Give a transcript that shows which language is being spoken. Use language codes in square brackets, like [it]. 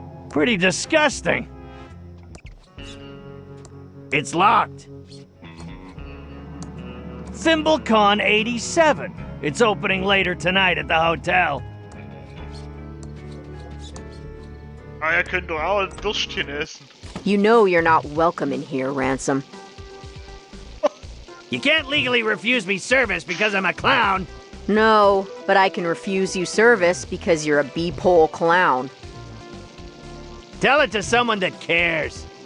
[en] Pretty disgusting. It's locked. ThimbleCon 87. It's opening later tonight at the hotel. [de] Ah, könnt doch auch ein Würstchen essen. [en] You know you're not welcome in here, Ransom. You can't legally refuse me service because I'm a clown. No, but I can refuse you service because you're a B-pole clown. Tell it to someone that cares.